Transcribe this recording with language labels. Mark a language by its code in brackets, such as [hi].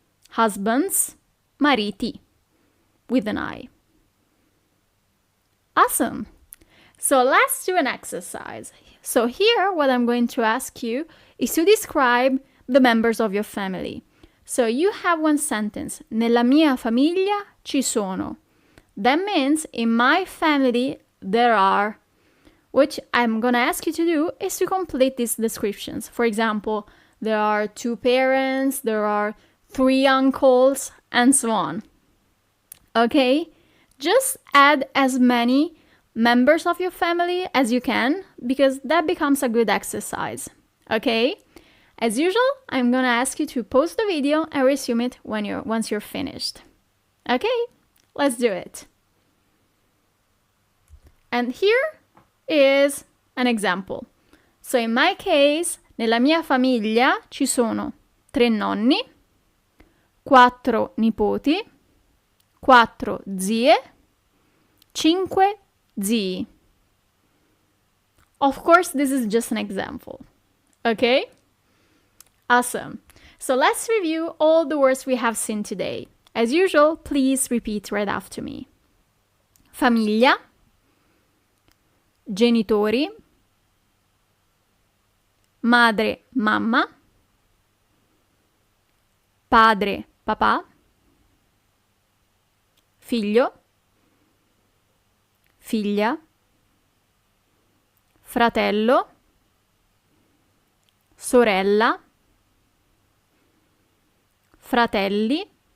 [en] Husbands, mariti, with an I. Awesome. So let's do an exercise. So here, what I'm going to ask you is to describe the members of your family. So you have one sentence. [it] Nella mia famiglia ci sono. [en] That means in my family there are. What I'm going to ask you to do is to complete these descriptions. For example, there are 2 parents, there are 3 uncles, and so on. Okay? Just add as many members of your family as you can, because that becomes a good exercise. Okay? As usual, I'm gonna ask you to pause the video and resume it once you're finished. Okay? Let's do it. And here is an example. So in my case, [it] nella mia famiglia ci sono 3 nonni, 4 nipoti, 4 zie, 5 zii. [en] Of course, this is just an example. Okay? Awesome. So let's review all the words we have seen today. As usual, please repeat right after me. [it] Famiglia, genitori, madre, mamma, padre, papà, figlio, figlia, fratello, sorella, fratelli,